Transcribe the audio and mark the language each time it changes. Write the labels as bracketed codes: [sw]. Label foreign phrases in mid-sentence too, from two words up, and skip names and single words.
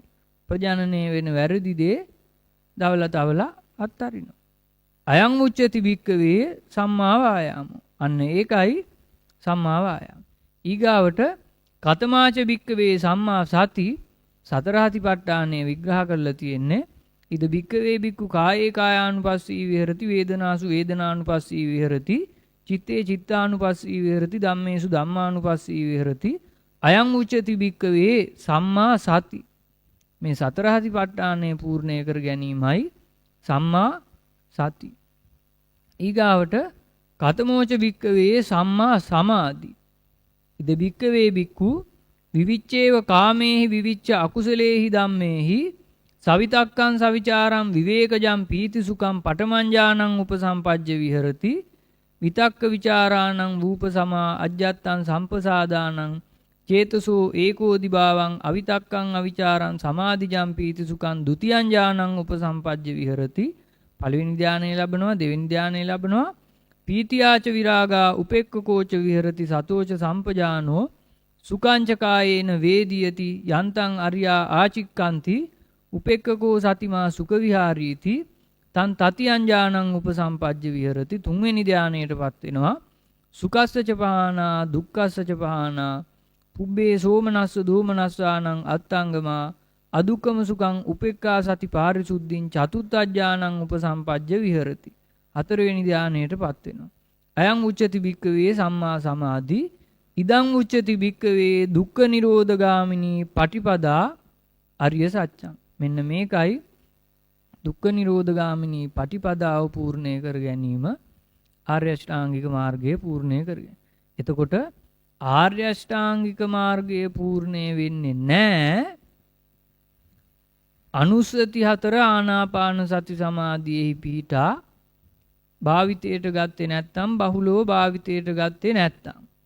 [si] ප්‍රජනනය වෙන වැරදි දේ දවලා තවලා අත්හරිනවා. [pi] අයං උච්චති භික්කවේ සම්මා වායාම. [si] අන්න ඒකයි [pi] සම්මා වායාම. [si] ඊගාවට [pi] කතමාච භික්කවේ සම්මා සති [si] සතරහතිපට්ඨානය විග්‍රහ කරලා තියෙන්නේ. [pi] ඉද භික්කවේ භික්ඛු කායේ කායානුපස්සී විහෙරති වේදනාසු වේදනානුපස්සී විහෙරති චිත්තේ චිත්තානුපස්සී විහෙරති ධම්මේසු ධම්මානුපස්සී විහෙරති අයං උච්චති භික්කවේ සම්මා සති. [si] මේ සතරහතිපට්ඨානය පූර්ණය කර ගැනීමයි [pi] සම්මා සති. ඊගාවට කතමෝච භික්කවේ සම්මා සමාධි. ඉද භික්කවේ භික්ඛු විවිච්ඡේව කාමේහි විවිච්ඡ අකුසලේහි ධම්මේහි සවිතක්කං සවිචාරං විවේකජං පීතිසුඛං පඨමං උපසම්පජ්ජ විහෙරති විතක්ක විචාරාණං වූපසමා අජ්ජත්තං සම්පසාදානං චේතසෝ ඒකෝදි භාවං අවිතක්කං අවිචාරං සමාධිජං පීතිසුඛං ဒ ුතියං ඥානං උපසම්පජ්ජ විහෙරති. [si] පළවෙනි ධානය ලැබනවා, දෙවෙනි ධානය ලැබනවා. [pi] පීතියාච විරාගා උපෙක්ඛකෝච විහෙරති සතෝච සම්පජානෝ සුඛංච කායේන වේදියති යන්තං අරියා ආචික්කන්ති උපෙක්ඛකෝ සතිමා සුඛ විහාරීති තන් තතියං ඥානං උපසම්පජ්ජ විහෙරති. [si] තුන්වෙනි ධානයටපත් වෙනවා. [pi] සුඛස්සච පහනා දුක්ඛස්සච පහනා පුබ්බේ සෝමනස්ස දෝමනස්සානං අත්තංගමා අදුක්කම සුඛං උපෙක්ඛා සති පාරිසුද්ධින් චතුත්ථ ඥානං උපසම්පජ්ජ විහෙරති. [si] හතරවෙනි ධානයටපත් වෙනවා. [pi] අයං උච්චති භික්කවේ සම්මා සමාධි ඉදං උච්චති භික්කවේ දුක්ඛ නිරෝධගාමිනී පටිපදා අරිය සත්‍යං. [si] මෙන්න මේකයි දුක්ඛ නිරෝධගාමිනී පටිපදාව පූර්ණය කර ගැනීම ආර්ය අෂ්ටාංගික මාර්ගය පූර්ණය කරගෙන. එතකොට ආර්ය අෂ්ටාංගික මාර්ගය පූර්ණය වෙන්නේ නැහැ අනුස්සති 4 ආනාපාන සති සමාධියෙහි පිහිටා භාවිතයට ගත්තේ නැත්නම් බහුලව භාවිතයට ගත්තේ නැත්නම්.